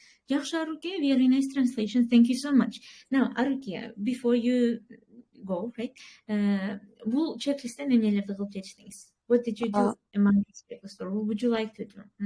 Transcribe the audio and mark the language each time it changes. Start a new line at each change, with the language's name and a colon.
English: Жакшы, Аруке, very nice translation. Thank you so much. Now, Aruke, before you go, right?
Kyrgyz: Бул чек-листтен эмнелерди кылып жетиштиңиз?
English: What did you do among this checklist, or what would you like to do?